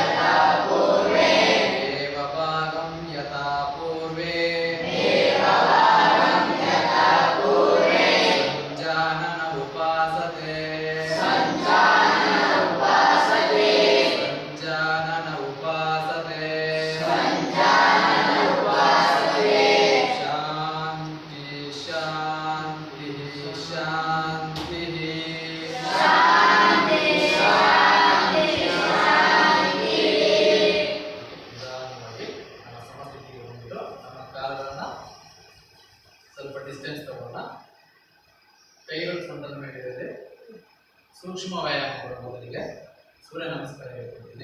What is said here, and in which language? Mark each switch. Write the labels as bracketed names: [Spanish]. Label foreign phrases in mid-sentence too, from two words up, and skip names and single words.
[Sanskrit] यथा पूर्वे सञ्जानन उपासते सञ्जानन उपासते शान्ति शान्तिः शान्तिः [Kannada] ನಿಧಾನವಾಗಿ ನಮ್ಮ ಸಮಸ್ಥಿತಿಗೆ ಬಂದು ನಮ್ಮ ಕಾಲುಗಳನ್ನು ಸ್ವಲ್ಪ ಡಿಸ್ಟೆನ್ಸ್ ತಗೋಣ. ಕೈಗಳು ಸೊಂಟದ ಮೇಲೆ ಇರದೆ ಸೂಕ್ಷ್ಮ ವ್ಯಾಯಾಮಗಳು. ಮೊದಲಿಗೆ ಸೂರ್ಯ ನಮಸ್ಕಾರ ಹೇಳ್ಕೊಡ್ತೀನಿ.